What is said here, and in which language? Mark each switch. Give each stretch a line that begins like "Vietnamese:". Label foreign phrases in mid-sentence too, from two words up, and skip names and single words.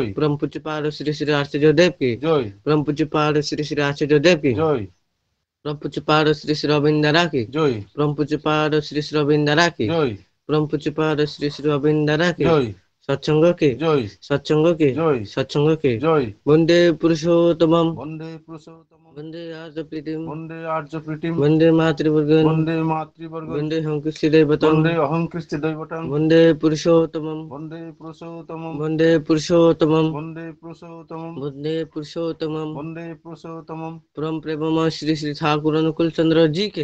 Hindi: परम पूज्यपाद श्री श्री आचार्य देव के জয় परम पूज्यपाद श्री श्री आचार्य देव की জয় परम पूज्यपाद श्री श्री रविंद्रा की জয় परम पूज्यपाद श्री श्री रविंद्रा की জয় परम पूज्यपाद श्री श्री रविंद्रा की জয় सत्संग के জয় सत्संग के জয় सत्संग के জয়
Sanskrit: वंदे पुरुषोत्तमम বন্দে পুরুষোত্তমম वंदे आर्य प्रीतिम বন্দে আর্য প্রীতিম वंदे मातृवर्गन বন্দে মাতৃবর্গ वंदे हंकृष्टि दैवतम বন্দে অহং কৃষ্টি দৈবতং वंदे पुरुषोत्तमम বন্দে পুরুষোত্তমম वंदे पुरुषोत्तमम বন্দে পুরুষোত্তমম वंदे पुरुषोत्तमम বন্দে পুরুষোত্তমম
Hindi: परम प्रेमम श्री श्री ठाकुर अनुकूल चंद्र जी के